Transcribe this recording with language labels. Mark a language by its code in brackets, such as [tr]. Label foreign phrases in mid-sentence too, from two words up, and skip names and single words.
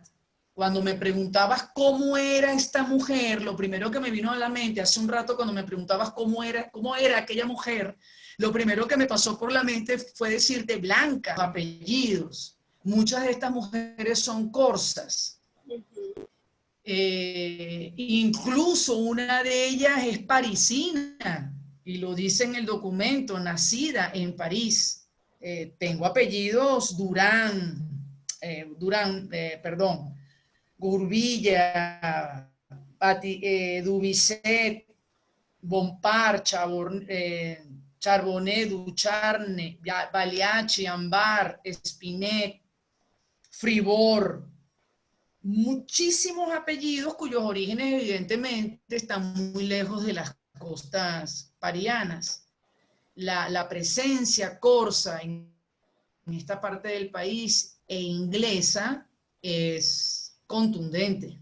[es] Cuando me preguntabas cómo era esta mujer, lo primero que me vino a la mente hace un rato cuando me preguntabas cómo era aquella mujer, lo primero que me pasó por la mente fue decirte blanca, apellidos. Muchas de estas mujeres son corsas. Incluso una de ellas es parisina, y lo dice en el documento, nacida en París. Tengo apellidos Gurbilla, Dubicet, Bompard, Charbonnet, Ducharne, Baliachi, Ambar, Espinet, Fribor, muchísimos apellidos cuyos orígenes evidentemente están muy lejos de las costas parianas. La presencia corsa en esta parte del país e inglesa es contundente.